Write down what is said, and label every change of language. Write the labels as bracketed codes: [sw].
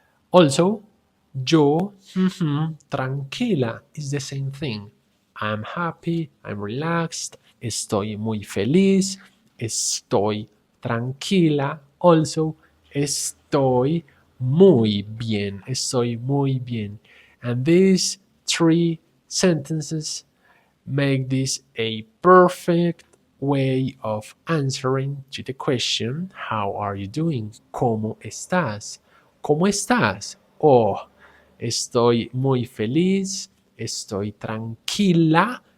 [en] Also, [es] yo tranquila [en] is the same thing. I'm happy, I'm relaxed, [es] estoy muy feliz, estoy tranquila. Also, estoy muy bien, estoy muy bien. [en] And these three sentences make this a perfect way of answering to the question, how are you doing? [es] ¿Cómo estás? ¿Cómo estás? Oh, estoy muy feliz, estoy tranquila.